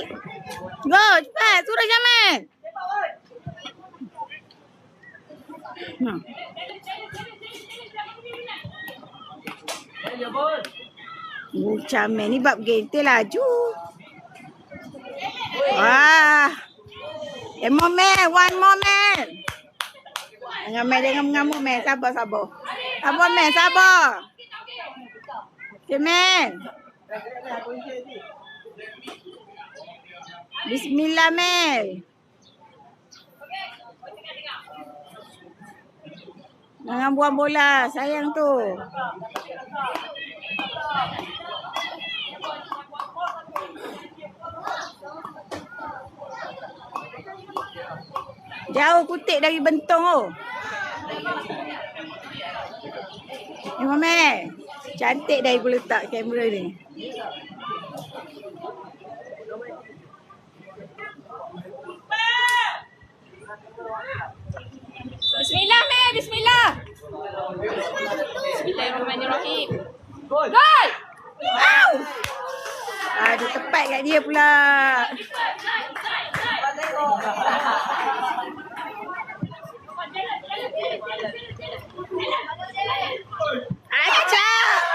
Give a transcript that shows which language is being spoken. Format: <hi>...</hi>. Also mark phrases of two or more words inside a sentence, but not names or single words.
<ms>Go, cepat. Suruh Syamel. Syamel ni bab gentil laju. Wah.</ms> <en>More man, one more man.</en> <ms>Jangan mengamuk man. Sabar. Sabar man, sabar.</ms> <en>Okay man.</en> <ms>Bismillah Mel. Jangan buang bola, sayang tu. Jauh kutik dari bentong tu. Mel. Cantik dah ibu letak kamera ni. Bismillah, Mel. Bismillah. Bismillahirrahmanirrahim. Gol! Au! Aduh, tepat kat dia pula. Acak!</ms>